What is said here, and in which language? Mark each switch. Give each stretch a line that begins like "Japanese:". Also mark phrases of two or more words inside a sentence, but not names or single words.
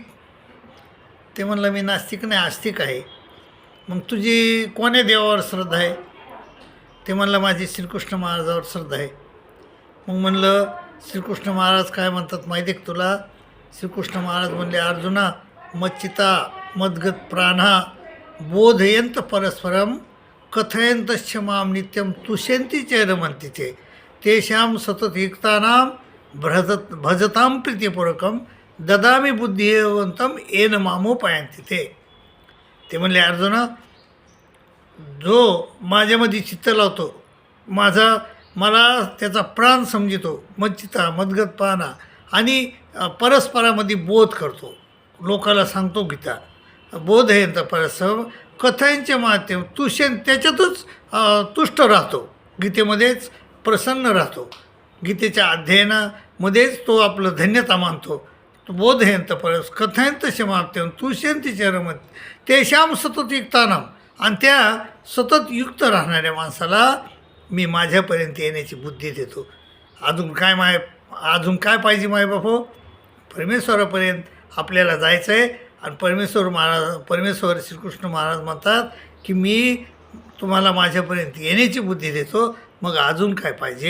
Marathi: ते म्हणलं, मी नास्तिक नाही, आस्तिक आहे. मग तुझी कोण्या देवावर श्रद्धा आहे? ते म्हणलं, माझी श्रीकृष्ण महाराजावर श्रद्धा आहे. मग म्हणलं, श्रीकृष्ण महाराज काय म्हणतात माहिती आहे का तुला? श्रीकृष्ण महाराज म्हणले, अर्जुना,
Sanskrit: मच्चिता मद्गत प्राणा बोधयंत परस्परम कथयंतश्च माम नित्यम तुष्यंती चैरमंती ते तेषां सततयुक्तानां भजतां प्रीतिपूर्वकम ददामी बुद्धिवंतम येन मामोपायंती ते
Marathi: म्हणले, अर्जुना, जो माझ्यामध्ये चित्त लावतो, मला त्याचा प्राण समजितो,
Sanskrit: मच्चिता मद्गत प्राणा,
Marathi: आणि परस्परामध्ये बोध करतो, लोकाला सांगतो गीता, बोध आहे तर परस्पर कथांचे माध्यम तुष्यन, त्याच्यातच तुष्ट राहतो, गीतेमध्येच प्रसन्न राहतो, गीतेच्या अध्ययनामध्येच तो आपलं धन्यता मानतो.
Sanskrit: तो बोधयंत परस कथयंत माध्यम तुष्यंती चरम तेशाम सतत युक्तानाम,
Marathi: आणि त्या सतत युक्त राहणाऱ्या माणसाला मी माझ्यापर्यंत येण्याची बुद्धी देतो. अजून काय पाहिजे मायबाप हो? परमेश्वरापर्यंत आपल्याला जायचं आहे. आणि परमेश्वर श्रीकृष्ण महाराज म्हणतात की मी तुम्हाला माझ्यापर्यंत येण्याची बुद्धी देतो, मग अजून काय पाहिजे?